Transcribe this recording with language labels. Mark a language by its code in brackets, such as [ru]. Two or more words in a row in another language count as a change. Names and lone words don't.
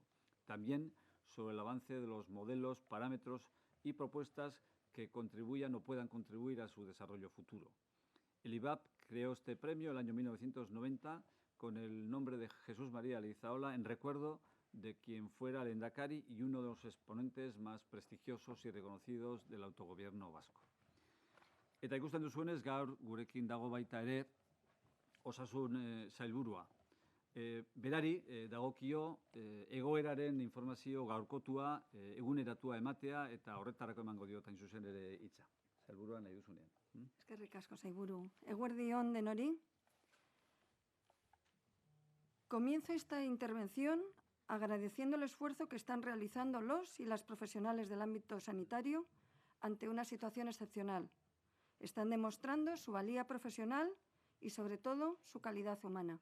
[es] También sobre el avance de los modelos, parámetros y propuestas que contribuyan o puedan contribuir a su desarrollo futuro. El IVAP creó este premio el año 1990 con el nombre de Jesús María Leizaola en recuerdo de quien fuera lehendakari y uno de los exponentes más prestigiosos y reconocidos del autogobierno vasco. [eu] Eta ikusten duzuenez, gaur gurekin dago baita ere osasun sailburua. Berari dagokio egoeraren informazio gaurkotua, eguneratua ematea eta horretarako emango diot hain zuzen ere hitza. Sailburua nahi duzunean. Eskerrik asko, sailburu. Eguerdi on denori. [es] Comienzo esta intervención agradeciendo el esfuerzo que están realizando los y las profesionales del ámbito sanitario ante una situación excepcional. Están demostrando su valía profesional y, sobre todo, su calidad humana.